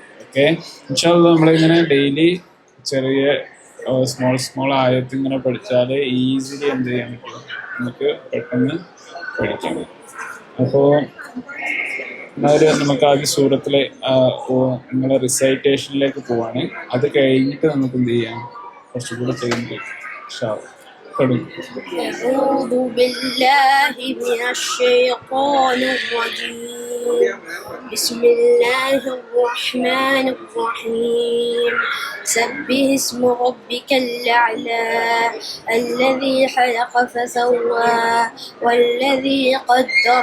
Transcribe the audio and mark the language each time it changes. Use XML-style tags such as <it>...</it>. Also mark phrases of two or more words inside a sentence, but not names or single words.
<ml>ഓക്കെ, ഇൻഷാല്ലാ നമ്മളിങ്ങനെ ഡെയിലി ചെറിയ സ്മോൾ ആയത്ത് ഇങ്ങനെ പഠിച്ചാൽ ഈസിലി എന്ത് ചെയ്യാൻ പറ്റും, നമുക്ക് പെട്ടെന്ന് പഠിക്കാൻ പറ്റും. അപ്പോൾ നമുക്ക് ആദ്യം സൂറത്തിലെ നിങ്ങളെ റിസൈറ്റേഷനിലേക്ക് പോവാണ്. അത് കഴിഞ്ഞിട്ട് നമുക്ക് എന്ത് ചെയ്യാം, കുറച്ചുകൂടെ ചെയ്യുന്നത്.</ml> <ar>أعوذ بالله من الشيطان الرجيم. بسم الله الرحمن الرحيم. سبح اسم ربك الأعلى الذي خلق فسوى والذي قدر</ar>